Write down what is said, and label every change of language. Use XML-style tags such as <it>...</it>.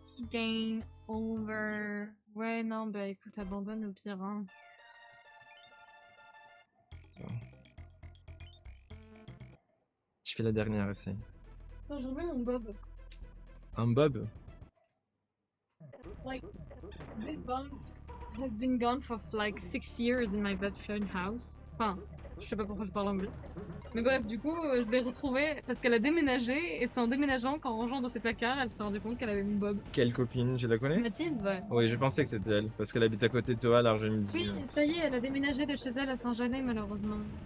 <en>Game over.</en> <fr>Ouais, non, bah écoute, abandonne au pire. Hein. Je fais la dernière essai. Attends, je remets mon bob. Un bob?</fr> <en>Like, this bob has been gone for like 6 years in my best friend's house.</en> <fr>Enfin, je sais pas pourquoi je parle anglais. Mais bref, du coup, je l'ai retrouvée parce qu'elle a déménagé et c'est en déménageant qu'en rangeant dans ses placards, elle s'est rendue compte qu'elle avait mon bob. Quelle copine? Je la connais? Mathilde, ouais. Oui, je pensais que c'était elle, parce qu'elle habite à côté de toi, alors je me dis... Oui, ça y est, elle a déménagé de chez elle à Saint-Janet, malheureusement.</fr>